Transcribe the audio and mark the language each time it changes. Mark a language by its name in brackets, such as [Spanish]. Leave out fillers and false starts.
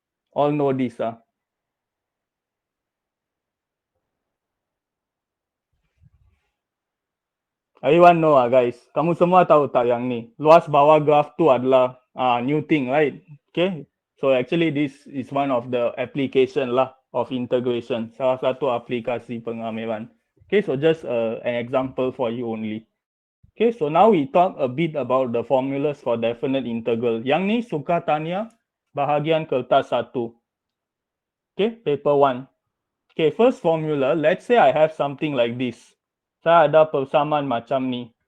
[English] All know this, Everyone know guys. [Malay] Kamu semua tahu tak yang ni? Luas bawah graph tu adalah [English] new thing, right? [Malay] Okay. [English] So actually this is one of the application lah of integration. [Malay] Salah satu aplikasi pengamaian. [English] Okay, so just an example for you only. Okay, so now we talk a bit about the formulas for definite integral. [Malay] Yang ni suka tanya bahagian kertas 1. [English] Okay, paper 1. Okay, first formula, let's say I have something like this. [Malay] Saya ada persamaan macam ni.